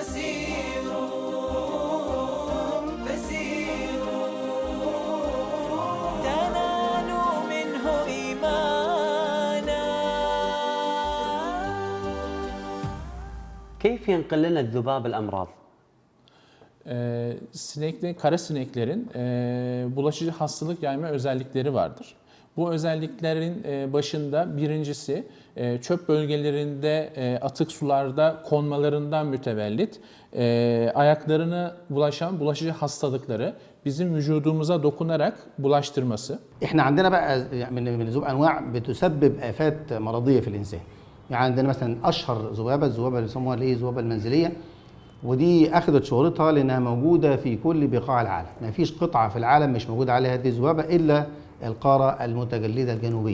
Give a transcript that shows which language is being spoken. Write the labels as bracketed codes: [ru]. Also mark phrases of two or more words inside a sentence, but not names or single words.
[ar] كيف ينقل لنا الذباب الأمراض؟ [tr] Kara sineklerin bulaşıcı hastalık yayma özellikleri vardır. Bu özelliklerin başında birincisi çöp bölgelerinde atık sularda konmalarından mütevellit ayaklarına bulaşan bulaşıcı hastalıkları bizim vücudumuza dokunarak bulaştırması. [ar] احنا عندنا بقى من الذباب انواع بتسبب آفات مرضية في الإنسان. يعني عندنا مثلا اشهر الذبابه اللي بيسموها الذبابه المنزليه، ودي اخذت شهرتها لانها موجوده في كل بقاع العالم. ما فيش قطعه في العالم مش موجوده عليها هذه الذبابه الا القاره المتجلده الجنوبيه.